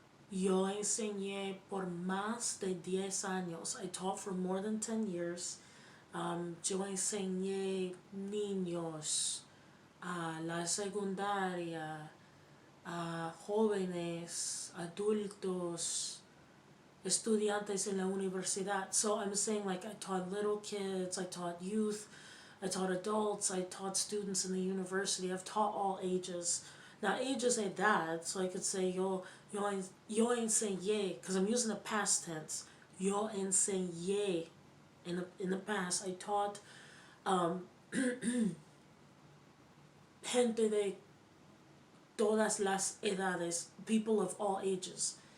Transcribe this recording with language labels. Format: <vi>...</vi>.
<es>Yo enseñé por más de 10 años.</es> <en>I taught for more than 10 years.</en> <es>Yo enseñé niños, a la secundaria, a jóvenes, adultos, estudiantes en la universidad.</es> <en>So I'm saying, like, I taught little kids, I taught youth, I taught adults, I taught students in the university. I've taught all ages. Now, ages ain't that, so I could say yo enseñé, because I'm using the past tense. Yo enseñé. In the past, I taught gente de todas las edades, people of all ages.</en>